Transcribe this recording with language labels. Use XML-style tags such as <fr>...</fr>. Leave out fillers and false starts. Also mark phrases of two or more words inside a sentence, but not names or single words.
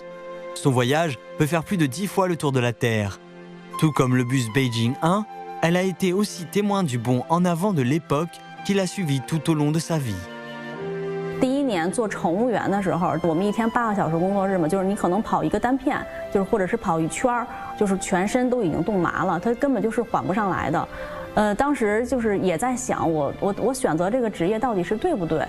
<fr>Son voyage peut faire plus de 10 fois le tour de la Terre. Tout comme le bus Beijing 1, elle a été aussi témoin du bond en avant de l'époque qui l'a suivi tout au long de sa vie.</fr> <zh>第1年做乘务员的时候，我们一天8个小时工作日嘛，就是你可能跑一个单片，就是或者是跑一圈儿，就是全身都已经冻麻了，它根本就是缓不上来的。当时就是也在想，我选择这个职业到底是对不对？</zh>